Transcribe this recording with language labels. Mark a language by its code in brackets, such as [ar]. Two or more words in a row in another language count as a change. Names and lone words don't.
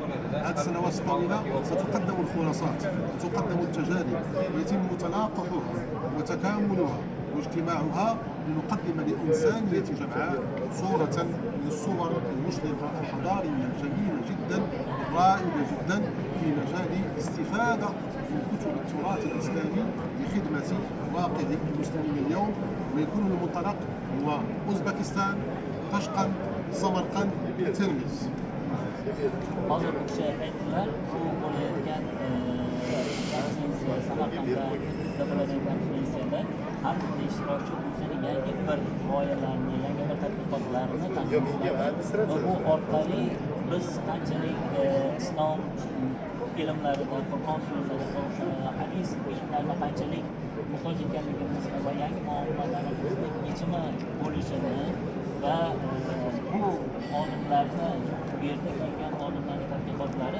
[ar] هذه السنوات الطويلة ستقدم الخلاصات وتقدم التجارب ويتم تلاقحها وتكاملها واجتماعها لنقدم لإنسانية جمعاء صورة من الصور المشرقة الحضارية جميلة جدا رائدة جدا في مجال الاستفادة من كتب التراث الإسلامي لخدمة واقع المسلمين اليوم ويكون المنطلق هو أوزبكستان طشقا سمرقند ترمز. [uz] hozir o'sha aytdilar bu bo'layotgan konferensiya Samarqandda bo'ladigan konferensiyada har bir ishtirokchi o'zining yangi bir g'oyalarini yangi bir tadqiqotlarini taqdim va bu orqali biz qanchalik islom ilmlarida Qur'on so'zlarida hadis ilmlarida qanchalik muhtoj ekanligimizni va yangi muammolarimizni yechimi bo'lishini va bu olimlarni bu yerda kelgan olimlarning tadqiqotlari